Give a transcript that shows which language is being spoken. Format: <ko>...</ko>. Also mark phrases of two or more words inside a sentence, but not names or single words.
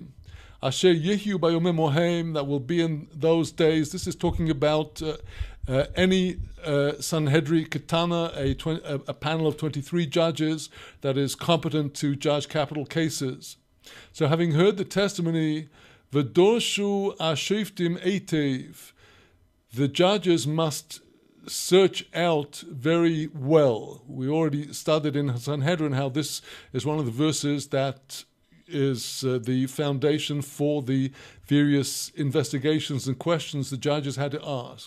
<he>אשר יהיה בימים ההם,</he> <en>that will be in those days. This is talking about any</en> <he>סנהדרין קטנה,</he> <en>a panel of 23 judges that is competent to judge capital cases. So having heard the testimony,</en> <he>ודרשו השופטים היטב,</he> <en>the judges must search out very well. We already studied in Sanhedrin how this is one of the verses that is the foundation for the various investigations and questions the judges had to ask.</en>